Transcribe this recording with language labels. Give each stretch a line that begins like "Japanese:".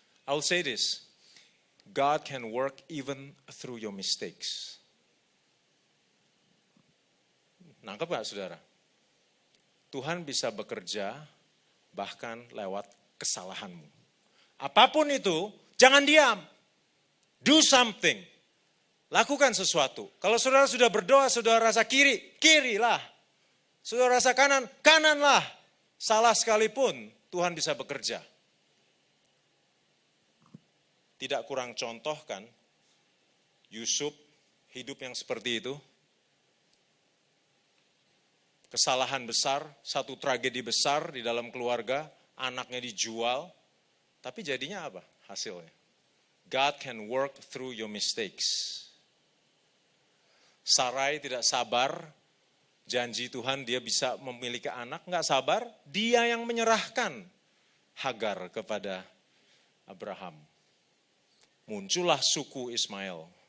English: I'll say this, God can work even through your mistakes.
Indonesian: Nangkep gak saudara? Tuhan bisa bekerja bahkan lewat kesalahanmu. Apapun itu, jangan diam.
English: Do something.
Indonesian: Lakukan sesuatu. Kalau saudara sudah berdoa, saudara rasa kiri, kirilah. Saudara rasa kanan, kananlah. Salah sekalipun, Tuhan bisa bekerja. Tidak kurang contoh kan, Yusuf hidup yang seperti itu. Kesalahan besar, satu tragedi besar di dalam keluarga, anaknya dijual, tapi jadinya apa hasilnya?
English: God can work through your mistakes.
Indonesian: Sarai tidak sabar, janji Tuhan dia bisa memiliki anak, nggak sabar, dia yang menyerahkan Hagar kepada Abraham. Muncullah suku Ismail.